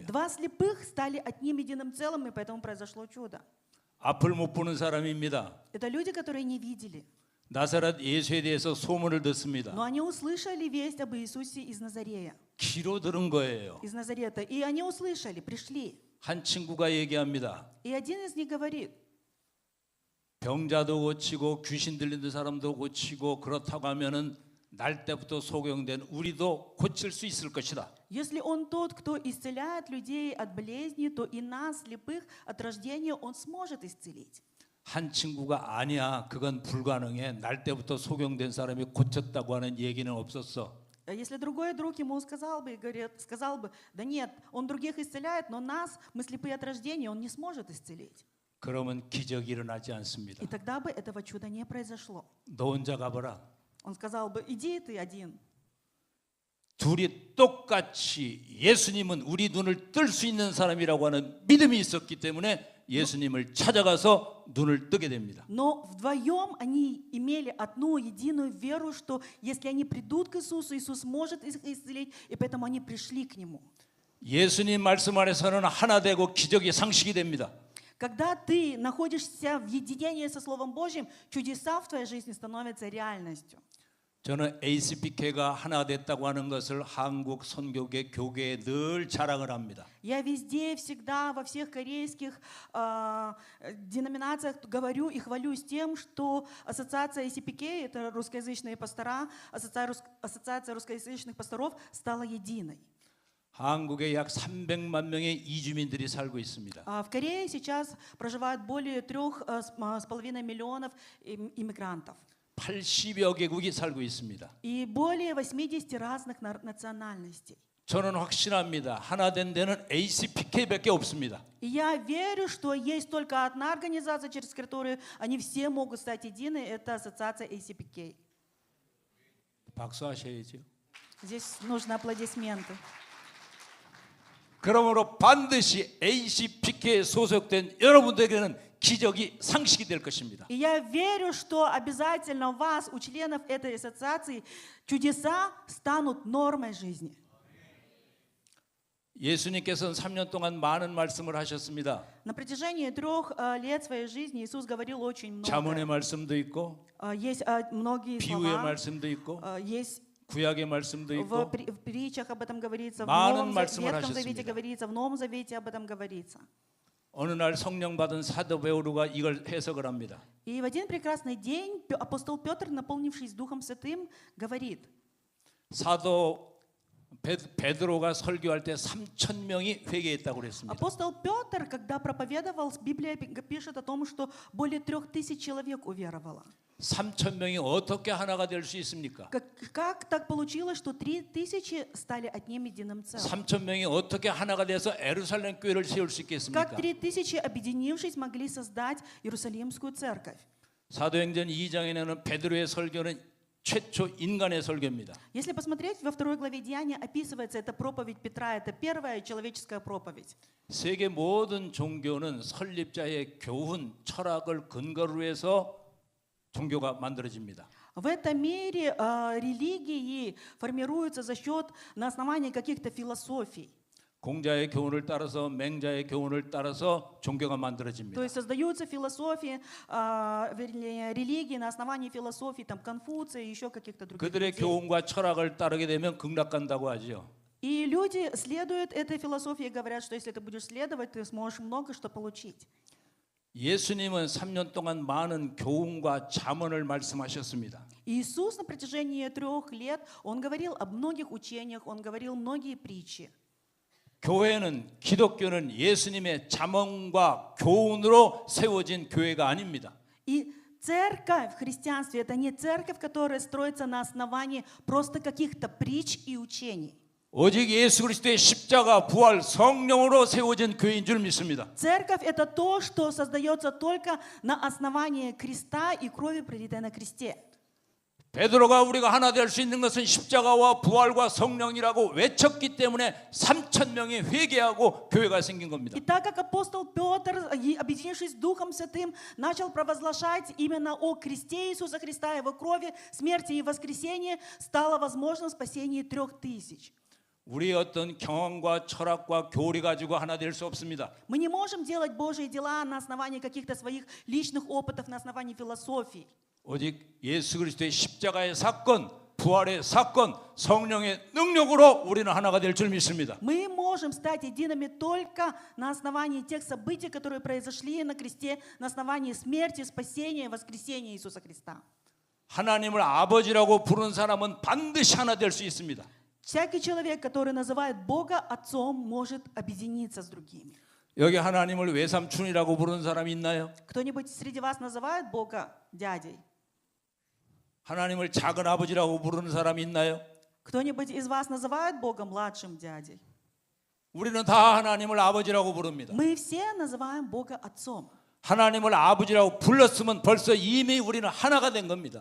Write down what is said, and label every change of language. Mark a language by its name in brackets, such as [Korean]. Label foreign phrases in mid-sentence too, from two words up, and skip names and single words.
[Russian] 2 слепых стали одним единым целым, и поэтому произошло чудо. [Korean] 앞을 못 보는 사람입니다. [Russian] Это люди, которые не видели, [Korean] 나사렛 예수에 대해서 소문을 듣습니다. [Russian] но они услышали весть об Иисусе из Назарея, [Korean] 귀로 들은 거예요. [Russian] из Назарета, и они услышали, пришли. [Korean] 한 친구가 얘기합니다. [Russian] И один из них говорит: [Korean] 병자도 고치고 귀신 들리는 사람도 고치고 그렇다고 하면은 날 때부터 소경된 우리도 고칠 수 있을 것이다. [Russian] если он тот, кто исцеляет людей от болезней, то и нас, слепых, от рождения он сможет исцелить. [Korean] 한 친구가 아니야, 그건 불가능해. 날 때부터 소경된 사람이 고쳤다고 하는 얘기는 없었어. [Russian] Если другой друг ему сказал бы: да нет, он других исцеляет, но нас, мы слепые от рождения, он не сможет исцелить. [Korean] 그러면 기적이 일어나지 않습니다. [Russian] И тогда бы этого чуда не произошло. [Korean] 너 혼자 가봐라. [Russian] Он сказал бы: иди ты один. [Korean] 둘이 똑같이 예수님은 우리 눈을 뜰 수 있는 사람이라고 하는 믿음이 있었기 때문에 예수님을 찾아가서 눈을 뜨게 됩니다. [Russian] Но вдвоем они имели одну единую веру, что если они придут к Иисусу, Иисус может их исцелить, и поэтому они пришли к Нему. [Korean] 예수님 말씀 안에서는 하나 되고 기적이 상식이 됩니다. [Russian] Когда ты находишься в единении со Словом Божьим, чудеса в твоей жизни становятся реальностью. [Korean] 저는 ACPK가 하나 됐다고 하는 것을 한국 선교계 교계에 늘 자랑을 합니다. [Russian] Я везде, всегда, во всех корейских деноминациях говорю и хвалюсь тем, что ассоциация ACPK, это русскоязычные пастора, ассоциация русскоязычных пасторов стала единой. [Korean] 한국에 약 300만 명의 이주민들이 살고 있습니다. [Russian] В Корее сейчас проживает более 3,5 миллионов иммигрантов. [Korean] 80여 개국이 살고 있습니다. [Russian] И более 80 разных национальностей. [Korean] 저는 확신합니다. 하나 된 데는 ACPK밖에 없습니다. [Russian] И я верю, что есть только одна организация, через которую они все могут стать единой, это ассоциация ACPK. [Korean] 박수하셔야죠. [Russian] Здесь нужны аплодисменты. [Korean] 그러므로 반드시 ACPK에 소속된 여러분들에게는 기적이 상식이 될 것입니다. [Russian] И я верю, что обязательно у вас, у членов этой ассоциации, чудеса станут нормой жизни. [Korean] 예수님께서는 3년 동안 많은 말씀을 하셨습니다. [Russian] На протяжении 3 лет своей жизни Иисус говорил очень [Korean] 잠언의 [Russian] много. [Korean] 말씀도 있고 [Russian] Есть многие [Korean] 비유의 [Russian] слова, [Korean] 말씀도 있고 [Russian] есть [Korean] 구약의 말씀도 [Russian] в [Korean] 있고 [Russian] притчах об этом говорится, в [Korean] 많은 [Russian] Новом [Korean] 말씀을 [Russian] Ветхом Завете [Korean] 하셨습니다. [Russian] говорится, в Новом Завете об этом говорится. [Korean] 어느 날 성령 받은 사도 베드로가 이걸 해석을 합니다. [Russian] И в один прекрасный день апостол Петр, наполнившись Духом Святым, говорит, [Korean] 사도 베드로가 설교할 때 3,000명이 회개했다고 그랬습니다. [Russian] апостол Петр, когда проповедовал, Библия пишет о том, что более 3000 человек уверовало. [Korean] 3,000명이 어떻게 하나가 될 수 있습니까? [Russian] Как так получилось, что 3000 стали одним единым целым? [Korean] 3,000명이 어떻게 하나가 돼서 에루살렘 교회를 세울 수 있겠습니까? [Russian] Как 3000, объединившись, могли создать Иерусалимскую церковь? [Korean] 사도행전 2장에는 베드로의 설교는 최초 인간의 설교입니다. [Russian] Если посмотреть, во 2 главе Деяния описывается эта проповедь Петра, это первая человеческая проповедь. [Korean] 세계 모든 종교는 설립자의 교훈, 철학을 근거로 해서 종교가 만들어집니다. [Russian] В этом мире религии формируются за счет, на основании каких-то философий. [Korean] 공자의 교훈을 따라서 맹자의 교훈을 따라서 종교가 만들어집니다. [Russian] То есть создаются философии, вернее, религии на основании философий, там, Конфуция и еще каких-то других [Korean] 그들의 [Russian] людей. [Korean] 교훈과 철학을 따르게 되면 극락 간다고 하죠. [Russian] И люди следуют этой философии и говорят, что если ты будешь следовать, ты сможешь много что получить. [Korean] 예수님은 3년 동안 많은 교훈과 잠언을 말씀하셨습니다. [Russian] Иисус на протяжении 3 лет, Он говорил об многих учениях, Он говорил многие притчи. [Korean] 교회는 기독교는 예수님의 잠언과 교훈으로 세워진 교회가 아닙니다. [Russian] И церковь в христианстве – это не церковь, которая строится на основании просто каких-то притч и учений. [Korean] 오직 예수 그리스도의 십자가 부활 성령으로 세워진 교회인 줄 믿습니다. [Russian] Церковь – это то, что создается только на основании креста и крови, пролитой на кресте. [Korean] 베드로가 우리가 하나 될 수 있는 것은 십자가와 부활과 성령이라고 외쳤기 때문에 3,000명이 회개하고 교회가 생긴 겁니다. [Russian] И так как апостол Петр, объединившись с Духом Святым, начал провозглашать именно о кресте Иисуса Христа, Его крови, смерти и воскресении, стало возможным спасение 3000. [Korean] 우리의 어떤 경험과 철학과 교리 가지고 하나 될 수 없습니다. [Russian] Мы не можем делать Божьи дела на основании каких-то своих личных опытов, на основании философий. [Korean] 오직 예수 그리스도의 십자가의 사건, 부활의 사건, 성령의 능력으로 우리는 하나가 될 줄 믿습니다. [Russian] Мы можем стать едиными только на основании тех событий, которые произошли на кресте, на основании смерти, спасения, воскресения Иисуса Христа. [Korean] 하나님을 아버지라고 부르는 사람은 반드시 하나 될 수 있습니다. [Russian] Всякий человек, который называет Бога Отцом, может объединиться с другими. [Korean] 여기 하나님을 외삼촌이라고 부르는 사람이 있나요? [Russian] Кто-нибудь среди вас называет Бога дядей? [Korean] 하나님을 작은 아버지라고 부르는 사람이 있나요? [Russian] Кто-нибудь из вас называет Бога младшим дядей? [Korean] 우리는 다 하나님을 아버지라고 부릅니다. [Russian] Мы все называем Бога Отцом. [Korean] 하나님을 아버지라고 불렀으면 벌써 이미 우리는 하나가 된 겁니다.